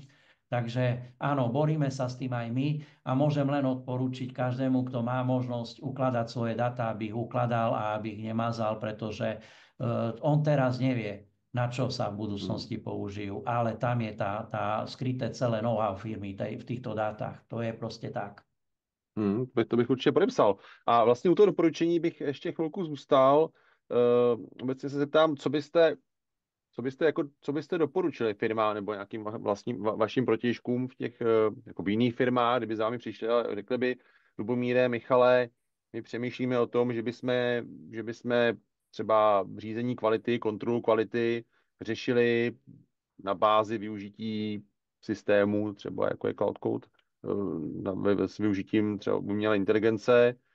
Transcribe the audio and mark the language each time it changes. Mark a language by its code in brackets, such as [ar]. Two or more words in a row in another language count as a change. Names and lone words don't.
[sk] Takže áno, boríme sa s tým aj my a môžem len odporučiť každému, kto má možnosť ukladať svoje data, aby ich ukladal a aby ich nemazal, pretože on teraz nevie, na čo sa v budúcnosti použijú, ale tam je tá skryté celé know-how firmy v týchto dátach. [cs] To je prostě tak. To bych určitě podepsal. A vlastně u toho doporučení bych ještě chvilku zůstal. Obecně se zeptám, co byste doporučili firmám nebo nějakým vašim protějškům v těch jako v jiných firmách, kdyby za vámi přišli a řekli by: Lubomíre, Michale, my přemýšlíme o tom, že bychom třeba řízení kvality, kontrolu kvality řešili na bázi využití systému, třeba jako je Cloud Code, s využitím třeba umělé inteligence.